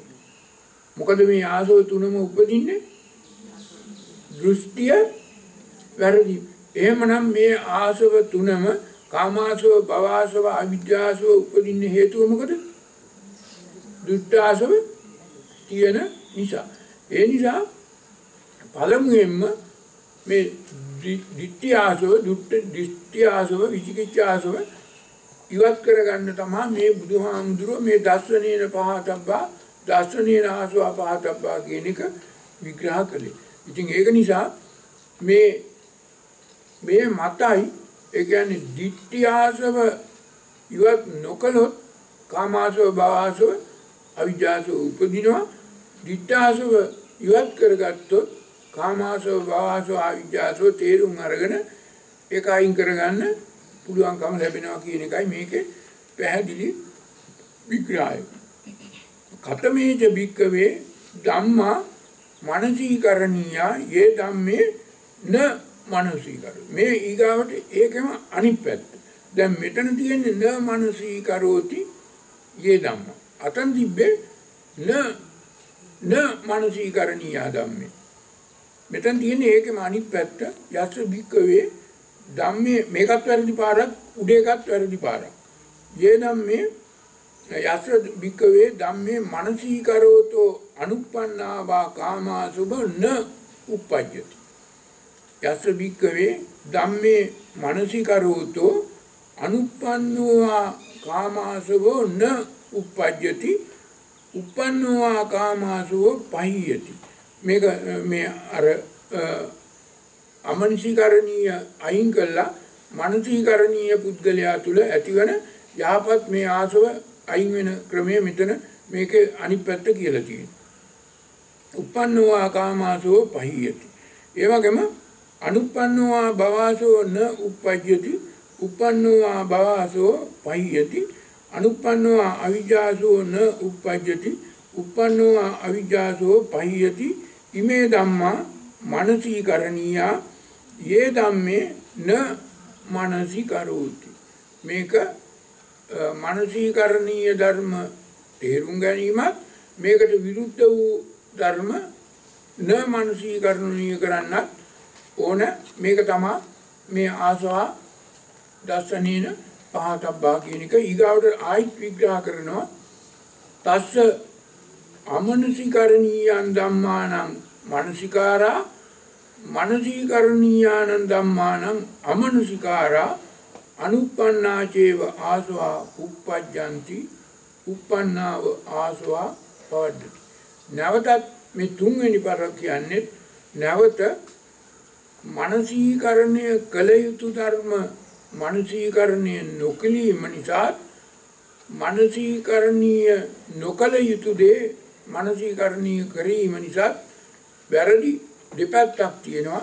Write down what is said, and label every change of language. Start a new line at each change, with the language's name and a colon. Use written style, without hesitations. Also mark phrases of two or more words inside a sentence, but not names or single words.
Sinhala: මොකද මේ ආසව 3ම උපදින්නේ? දෘෂ්ටිය වැරදි. එහෙමනම් මේ ආසව 3ම
Pali: කාමාසව, භවආසව, අවිජ්ජාසව
Sinhala: උපදින්න හේතුව මොකද? දුක්ඛාසව තියෙන නිසා. ඒ නිසා පළමුවෙන්ම මේ
Pali: ditthiyāsava, ditthiyāsava,
Sinhala: විචිකිච්ඡාසව ඉවත් කරගන්න තමයි මේ බුදුහාමුදුරුවෝ මේ
Pali: දස්සනේන පහතබ්බා, දස්සනේන ආසවා පහතබ්බා
Sinhala: කියන එක විග්‍රහ කළේ. ඉතින් ඒක නිසා මේ මතයි, ඒ කියන්නේ ditthiyāsava ඉවත් නොකළොත්
Pali: කාමාසව, භවආසව, අවිජ්ජාසව
Sinhala: උපදිනවා. ditthāsava ඉවත් කරගත්තොත්
Pali: කාමාසව, භවආසව, අවිජ්ජාසව
Sinhala: තේරුම් අරගෙන ඒක අයින් කරගන්න පුළුවන්කම ලැබෙනවා කියන එකයි මේකේ පැහැදිලි විග්‍රහය.
Pali: කතමේච භික්ඛවේ ධම්මා මනසීකරණීයා යේ ධම්මේ න මනසීකර.
Sinhala: මේ ඊගාවට ඒකම අනිත් පැත්ත. දැන් මෙතන තියෙන්නේ
Pali: න මනසීකරෝති යේ ධම්මා.
Sinhala: අතන් තිබ්බේ
Pali: න මනසීකරණීයා ධම්මේ.
Sinhala: මෙතන තියෙන්නේ ඒකම අනිත් පැත්ත.
Pali: යස්ස භික්ඛවේ ධම්මේ,
Sinhala: මේකත් වැරදි පාරක්, උඩ එකත් වැරදි පාරක්.
Pali: යේ ධම්මේ යස්ස භික්ඛවේ ධම්මේ මනසීකරෝතෝ අනුප්පන්නාවා කාමාසුභ න උප්පජ්ජති. යස්ස භික්ඛවේ ධම්මේ මනසීකරෝතෝ අනුප්පන්නෝවා කාමාසුභෝ න උප්පජ්ජති. උප්පන්නෝවා කාමාසුභෝ පහියති.
Sinhala: මේක මේ අර අමනසීකරණීය අයින් කළා මනසීකරණීය පුද්ගලයා තුල ඇතිවන යහපත් මේ ආසව අයින් වෙන ක්‍රමය මෙතන මේකේ අනිත් පැත්ත කියලා තියෙනවා.
Pali: උප්පන්නෝවා කාමාසෝ පහියති. ඒ වගේම අනුප්පන්නෝවා භවආසෝ න උප්පජ්ජති. උප්පන්නෝවා භවආසෝ පහියති. අනුප්පන්නෝවා අවිජ්ජාසෝ න උප්පජ්ජති. උප්පන්නෝවා අවිජ්ජාසෝ පහියති. ඉමේ ධම්මා මනසීකරණීයා යේ ධම්මේ න මනසීකරෝති.
Sinhala: මේක මනසීකරණීය ධර්ම තේරුම් ගැනීමත්, මේකට විරුද්ධ වූ ධර්ම
Pali: න මනසීකරණීය
Sinhala: කරන්නත් ඕන. මේක තමයි මේ
Pali: ආසවා දස්සනේන පහතබ්බා
Sinhala: කියන එක. ඊගාවට ආයිත් විග්‍රහ කරනවා.
Pali: තස්ස අමනසීකරණීයං ධම්මානං මනසිකාරා, මනසීකරණීයානං ධම්මානං අමනසිකාරා, අනුප්පන්නා චේව ආසවා උප්පජ්ජಂತಿ, උප්පන්නාව ආසවා පවද්දති.
Sinhala: නැවතත් මේ තුන්වෙනි පාර කියන්නේ නැවත මනසීකරණය කළ යුතු ධර්ම මනසීකරණය නොකළීම නිසා, මනසීකරණීය නොකළ යුතු දේ මනසීකරණීය කිරීම නිසා වැරදි දෙපැත්තක් තියෙනවා.